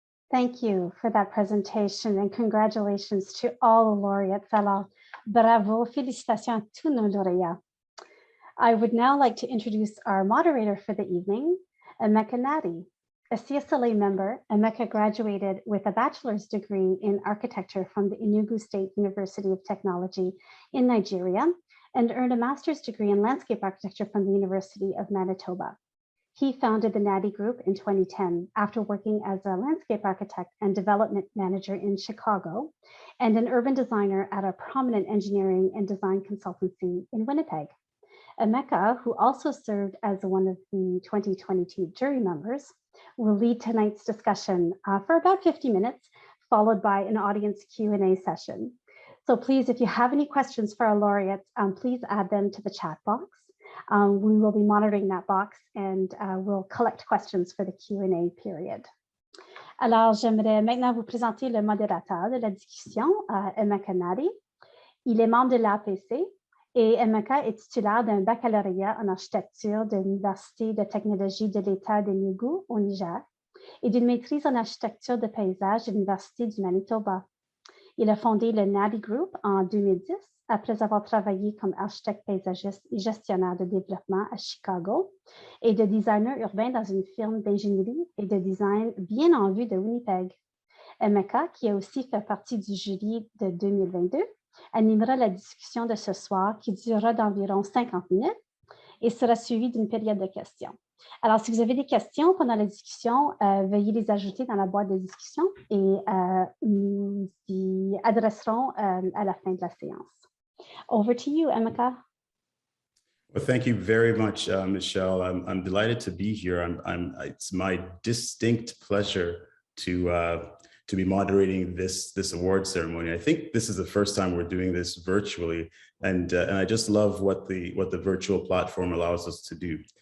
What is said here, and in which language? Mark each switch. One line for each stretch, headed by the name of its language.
English: Thank you for that presentation and congratulations to all the laureates.
French: Alors, bravo, félicitations à tous nos lauréats.
English: I would now like to introduce our moderator for the evening, Emeka Nnadi. A CSLA member, Emeka graduated with a bachelor's degree in architecture from the Enugu State University of Technology in Nigeria and earned a master's degree in landscape architecture from the University of Manitoba. He founded the Nnadi Group in 2010 after working as a landscape architect and development manager in Chicago and an urban designer at a prominent engineering and design consultancy in Winnipeg. Emeka, who also served as one of the 2022 jury members, will lead tonight's discussion for about 50 minutes, followed by an audience Q&A session. So please, if you have any questions for our laureates, please add them to the chat box. We will be monitoring that box and we'll collect questions for the Q&A period.
French: Alors, j'aimerais maintenant vous présenter le modérateur de la discussion, Emeka Nnadi. Il est membre de l'APC et Emeka est titulaire d'un baccalauréat en architecture de l'Université de technologie de l'État d'Enugu au Niger et d'une maîtrise en architecture de paysage de l'Université du Manitoba. Il a fondé le Nnadi Group en 2010 après avoir travaillé comme architecte paysagiste et gestionnaire de développement à Chicago et de designer urbain dans une firme d'ingénierie et de design bien en vue de Winnipeg. Emeka, qui a aussi fait partie du jury de 2022, animera la discussion de ce soir qui durera d'environ 50 minutes et sera suivie d'une période de questions. Alors, si vous avez des questions pendant la discussion, veuillez les ajouter dans la boîte de discussion et nous y adresserons à la fin de la séance.
English: Over to you, Emeka. Well, thank you very much, Michelle. I'm delighted to be here. It's my distinct pleasure to be moderating this award ceremony. I think this is the first time we're doing this virtually, and I just love what the virtual platform allows us to do.